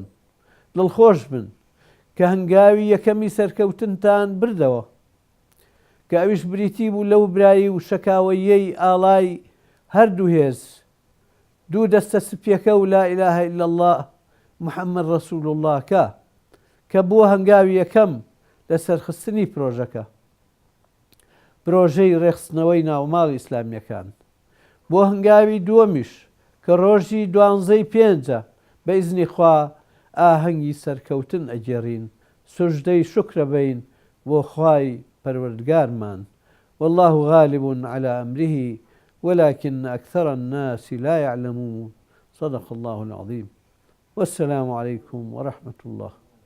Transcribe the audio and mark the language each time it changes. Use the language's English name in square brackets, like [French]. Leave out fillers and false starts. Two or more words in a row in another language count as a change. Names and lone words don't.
[Central Kurdish] دڵخۆش بن کە هەنگاوی یەکەمی سەرکەوتنتان بردەوە کە ئەویش بریتی بوو لەو برایی و شەکاوەیەی ئاڵای هەردوو هێز دوو دەستە سپیەکە و [Arabic] لا ئیلاهە ئیلا الله محەممەد ڕەسوول الله [Central Kurdish] کە بووە هەنگاوی یەکەم لە سەرخستنی پرۆژەکە، پرۆژەی ڕێخستنەوەی ناوماڵی ئیسلامیەکان. بۆ هەنگاوی دووەمیش کە ڕۆژی 12 پێنجە بە ئیزنی خوا ئاهەنگی سەرکەوتن ئەگێڕین، سوژدەی شکرە بین بۆ خوای پەروەردگارمان. [Arabic] والله غالب على أمره ولكن أكثر الناس لا يعلمون. صدق الله العظيم. والسلام عليكم ورحمة الله.